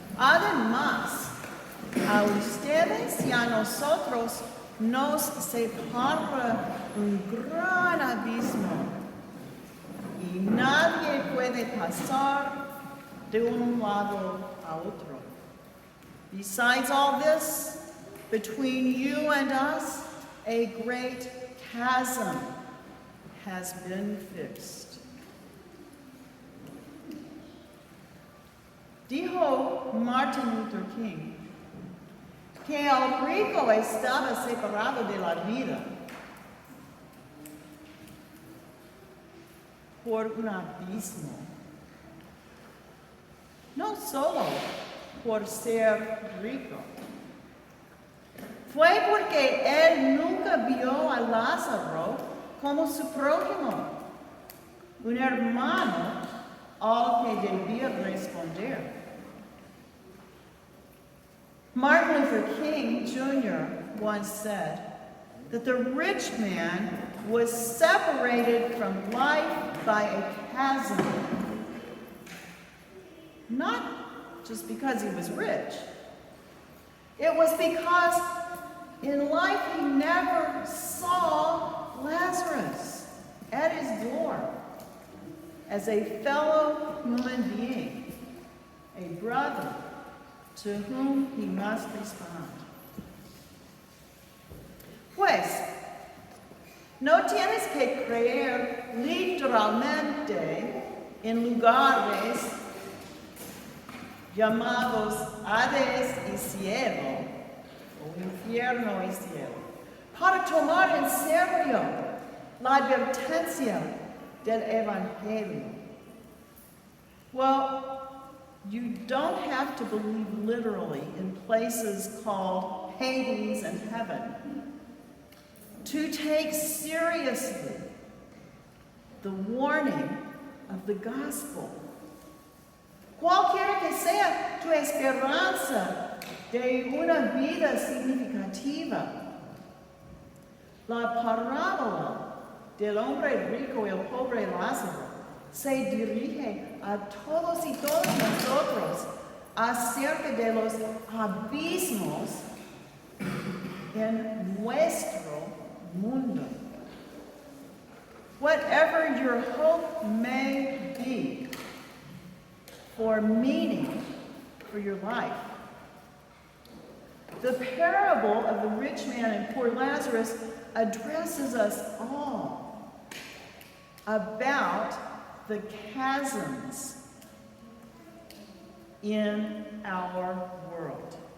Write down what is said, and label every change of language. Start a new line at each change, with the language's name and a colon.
Spanish: Además, a ustedes y a nosotros nos separa un gran abismo y nadie puede pasar de un lado a otro.
English: Besides all this, between you and us, a great chasm has been fixed.
Spanish: Dijo Martin Luther King que el rico estaba separado de la vida por un abismo, no solo por ser rico. Fue porque él nunca vio a Lázaro como su prójimo, un hermano al que debía responder.
English: Martin Luther King Jr. once said that the rich man was separated from life by a chasm, not just because he was rich. It was because in life he never saw Lazarus at his door as a fellow human being, a brother to whom he must respond.
Spanish: Pues, no tienes que creer literalmente en lugares llamados Hades y cielo, o infierno y cielo, para tomar en serio la advertencia del Evangelio.
English: Well, you don't have to believe literally in places called Hades and heaven to take seriously the warning of the gospel.
Spanish: Cualquiera que sea tu esperanza de una vida significativa, la parábola del hombre rico y el pobre Lázaro se dirige a todos y todas nosotros acerca de los abismos en nuestro mundo.
English: Whatever your hope may be for meaning for your life, the parable of the rich man and poor Lazarus addresses us all about the chasms in our world.